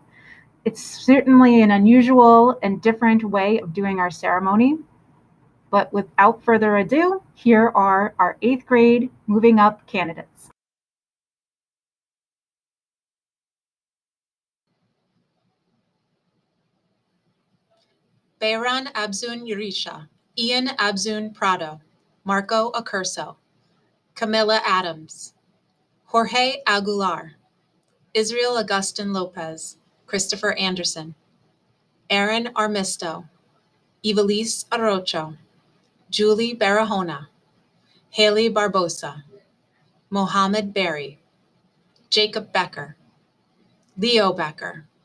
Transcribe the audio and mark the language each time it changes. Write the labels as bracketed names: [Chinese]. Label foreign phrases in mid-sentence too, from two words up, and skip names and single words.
[English] It's certainly an unusual and different way of doing our ceremony. But without further ado, here are our 8th grade moving up candidates. Behran Abzun Yurisha, Ian Abzun Prado, Marco Accurso, Camilla Adams, Jorge Aguilar, Israel Augustin Lopez, Christopher Anderson, Aaron Armisto, Ivelisse Arocho, Julie Barahona, Haley Barbosa, Mohammed Berry, Jacob Becker, Leo Becker,